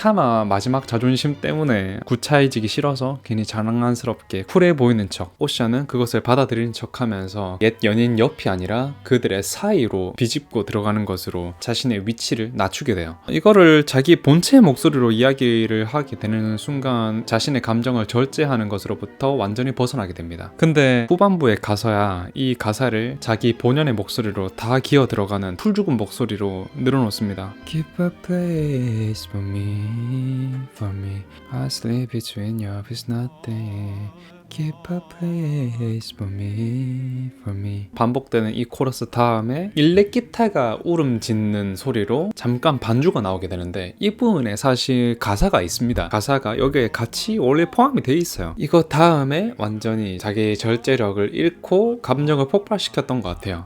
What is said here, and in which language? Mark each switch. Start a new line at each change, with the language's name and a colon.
Korean: 차마 마지막 자존심 때문에 구차해지기 싫어서 괜히 장난스럽게 쿨해 보이는 척, 오샤는 그것을 받아들이는 척 하면서 옛 연인 옆이 아니라 그들의 사이로 비집고 들어가는 것으로 자신의 위치를 낮추게 돼요. 이거를 자기 본체 목소리로 이야기를 하게 되는 순간 자신의 감정을 절제하는 것으로부터 완전히 벗어나게 됩니다. 근데 후반부에 가서야 이 가사를 자기 본연의 목소리로 다 기어 들어가는 풀 죽은 목소리로 늘어놓습니다.
English: Keep a place for me, for me. I sleep between your feet, nothing. Keep a place for me, for me.
Korean: 반복되는 이 코러스 다음에 일렉 기타가 울음 짓는 소리로 잠깐 반주가 나오게 되는데 이 부분에 사실 가사가 있습니다. 가사가 여기에 같이 원래 포함이 돼 있어요. 이거 다음에 완전히 자기의 절제력을 잃고 감정을 폭발시켰던 것 같아요.